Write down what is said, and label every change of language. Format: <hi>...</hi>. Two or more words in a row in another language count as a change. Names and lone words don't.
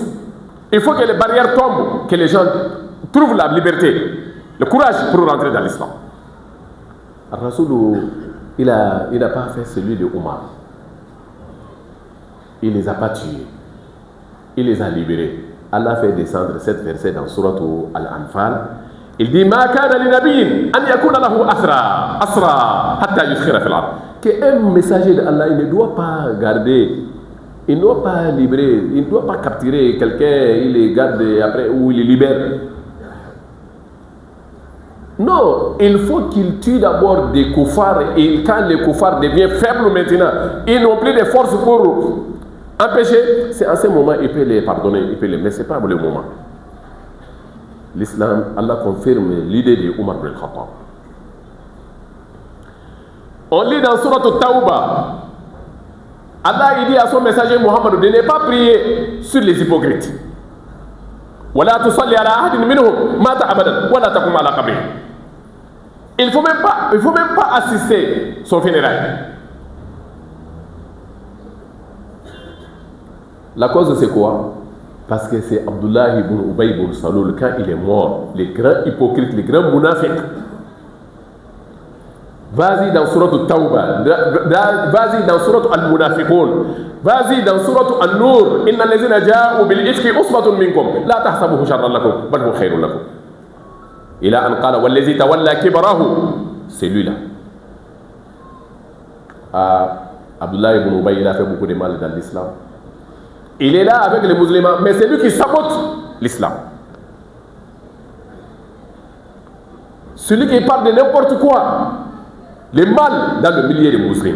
<fr>Il faut que les barrières tombent, que les gens trouvent la liberté, le courage pour rentrer dans l'islam. Rasoul, il n'a pas fait celui de Omar. Il ne les a pas tués. Il les a libérés. Allah fait descendre cette verset dans Surat Al-Anfal. Il dit</fr> <ar>ما كان لنبي أن يكون له أسرى حتى يسخر في الأرض.</ar> <fr>Qu'un messager d'Allah, il ne doit pas garder, il ne doit pas libérer, il ne doit pas capturer quelqu'un, il les garde après ou il les libère. Non, il faut qu'il tue d'abord des koufars et quand les koufars deviennent faibles maintenant, ils n'ont plus de force pour empêcher, c'est à ce moment il peut les pardonner, mais ce n'est pas le moment. L'islam, Allah confirme l'idée de Omar ibn Khattab. On lit dans Surat Tawbah, Allah il dit à son messager Muhammad de ne pas prier sur les hypocrites.</fr> <ar>وَلَا تُصَلِّ عَلَى أَحَدٍ مِّنْهُمْ مَاتَ أَبَدًا وَلَا تَقُمْ عَلَى قَبْرِهِ.</ar> <fr>Il ne faut même pas assister son funérail. La cause c'est quoi? Parce que c'est Abdullah ibn Ubay ibn Salul, quand il est mort, les grands hypocrites, les grands munafiqs. Vas-y dans Surat Tawbah, vas-y dans Surat Al-Munafiqun, vas-y dans Surat An-Nur,</fr> <ar>إن الذين جاءوا بالإفك عصبة منكم لا تحسبوه شرا لكم بل هو خير لكم. إلى أن قال والذي تولى كبره,</ar> <fr>c'est lui là. Abdullah ibn Ubay, il a fait beaucoup de mal dans l'islam. Il est là avec les musulmans, mais c'est lui qui sabote l'islam. Celui qui parle de n'importe quoi, le mal dans le milieu des musulmans.</fr>